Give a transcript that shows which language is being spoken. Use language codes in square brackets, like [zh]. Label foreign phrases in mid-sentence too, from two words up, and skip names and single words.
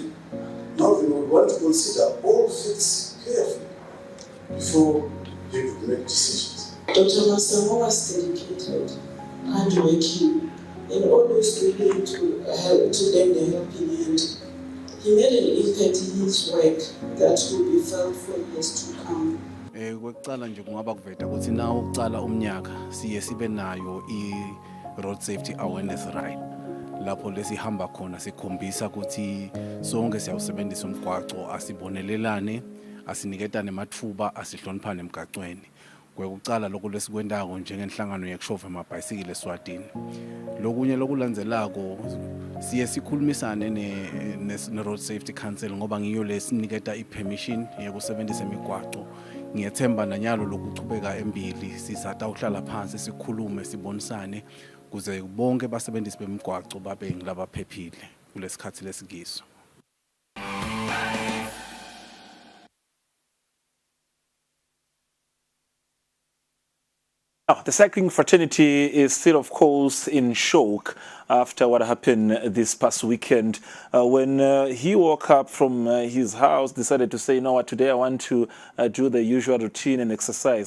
[en] Marvin would want to consider all facts carefully before he could make decisions. Dr. Masango was dedicated, hardworking, and always willing to lend a helping hand. He made an impact in his work that will be felt for years to come. [ss] Kwekucala nje kungaba kuveta ukuthi nawo ukucala umnyaka siye sibe nayo i- [en] road safety awareness ride [ss] lapho lesihamba khona sikhombisa ukuthi sonke siyawusebenzisa umgwaco, asibonelelane, asiniketane amathuba, asihloniphane emgacweni. Kwekucala lokho lesikwendako njengenhlangano yekushofa amabhayisikili eSwatini. Lokunye lokulandzelako siye sikhulumisane ne- [en] road safety council [ss] ngoba ngiyo lesiniketa i-permission yokusebenzisa imigwaco. Ngiyethemba nanyalo lokuchubeka embili sisata ukuhlala phansi sikhulume sibonisane kuze bonke basebenzisi bemigwaco babe ngilabaphephile kulesikhathi lesikiso. [en] Now, the cycling fraternity is still, of course, in shock after what happened this past weekend when he woke up from his house, decided to say, you know what, today I want to do the usual routine and exercise.